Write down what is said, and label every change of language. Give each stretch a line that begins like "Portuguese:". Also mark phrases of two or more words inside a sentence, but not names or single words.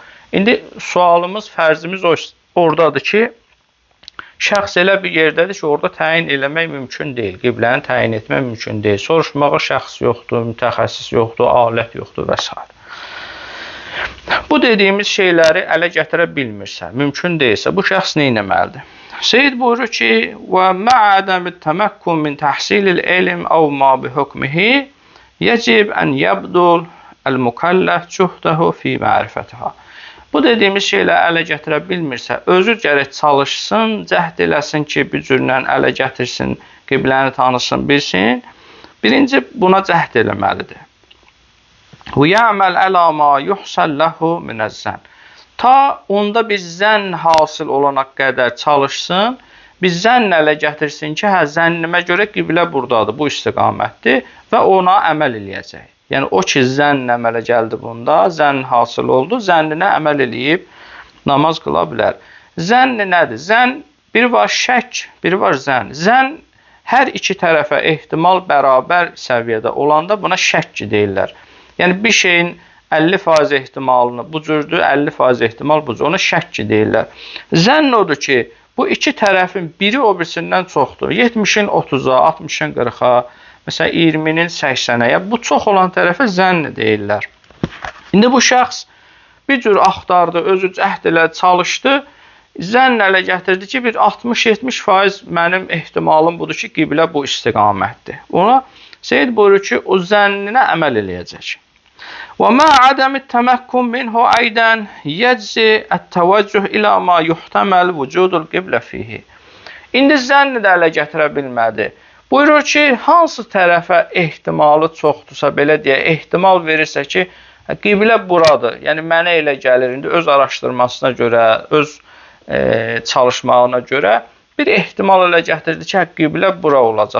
Azerbaijani: İndi sualımız, fərzimiz oradadır ki, şəxs elə bir yerdədir ki, orada təyin eləmək mümkün deyil, qibləni təyin etmək mümkün deyil. Soruşmağa şəxs yoxdur, mütəxəssis yoxdur, alət yoxdur və s. Bu dediyimiz şeyləri ələ gətirə bilmirsə, mümkün deyilsə, bu şəxs nə etməlidir? Seyyid buyurur ki,
Arabic: وَمَعَ عَدَمِ التَّمَكُّنِ مِنْ تَحْصِيلِ الْعِلْمِ أَوْ مَا بِحُكْمِهِ يَجِبْ أَنْ يَبْذُلَ الْمُكَلَّفُ جُهْدَهُ فِي مَعْرِفَتِهَا.
Azerbaijani: Bu dediyimiz şeyləri ələ gətirə bilmirsə, özü gərək çalışsın, cəhd eləsin ki, bir cürlə ələ gətirsin, qibləni tanısın, bilsin. Birinci, buna cəhd eləməlidir.
Arabic: وَيَعْمَلْ عَلَى مَا يُحْصَلْ لَهُ مِنَ الزَّنِّ.
Azerbaijani: Ta onda bir zənn hasil olana qədər çalışsın, bir zənn ələ gətirsin ki, zənnimə görə qiblə buradadır, bu istiqamətdir və ona əməl eləyəcək. Yəni, o ki, zənn əmələ gəldi bunda, zənn hasıl oldu, zənninə əməl eləyib namaz qıla bilər. Zənn nədir? Zənn, bir var şək, bir var zənn. Zənn hər iki tərəfə ehtimal bərabər səviyyədə olanda buna şək deyirlər. Yəni, bir şeyin 50% ehtimalını bu cürdür, 50% ehtimal bu cür, ona şək deyirlər. Zənn odur ki, bu iki tərəfin biri o birisindən çoxdur. 70-in 30-a, 60-in 40-a, məsələn, 20-nin 80-əyə, bu çox olan tərəfə zənn deyirlər. İndi bu şəxs bir cür axtardı, özü cəhd elədi, çalışdı, zənn ələ gətirdi ki, bir 60-70% mənim ehtimalım budur ki, qiblə bu istiqamətdir. Ona Seyyid buyurur ki, o zənninə əməl eləyəcək.
Arabic: وَمَا عَدَمِ التَّمَكُّنِ مِنْهُ أَيْضًا يَجْزِي التَّوَجُّهُ إِلَى مَا يُحْتَمَلُ وُجُودُ الْقِبْلَةِ فِيهِ.
Azerbaijani: İndi zənni də ələ gətirə bilmədi. Buyurur ki, hansı tərəfə ehtimalı çoxdursa, belə deyə, ehtimal verirsə ki, qiblə buradır. Yəni, mənə elə gəlir, indi öz araşdırmasına görə, öz çalışmağına görə bir ehtimal ələ gətirdi ki, qiblə bura olacaq.